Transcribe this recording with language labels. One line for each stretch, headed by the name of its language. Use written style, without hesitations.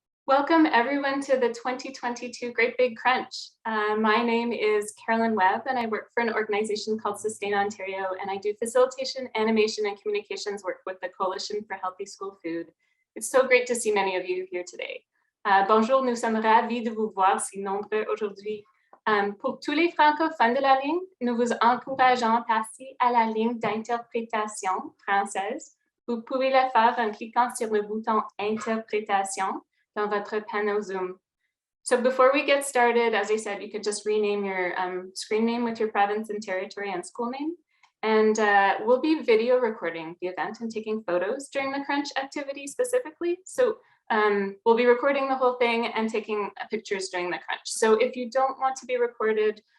English: Welcome everyone to the 2022 Great Big Crunch. My name is Carolyn Webb and I work for an organization called Sustain Ontario, and I do facilitation, animation, and communications work with the Coalition for Healthy School Food. It's so great to see many of you here today.
French: Bonjour, nous sommes ravis de vous voir si nombreux aujourd'hui. Pour tous les francophones de la ligne, nous vous encourageons à passer à la ligne d'interprétation française. Vous pouvez le faire en cliquant sur le bouton Interprétation dans votre panel Zoom.
English: So before we get started, as I said, you could just rename your screen name with your province and territory and school name. And we'll be video recording the event and taking photos during the crunch activity specifically. So we'll be recording the whole thing and taking pictures during the crunch. So if you don't want to be recorded,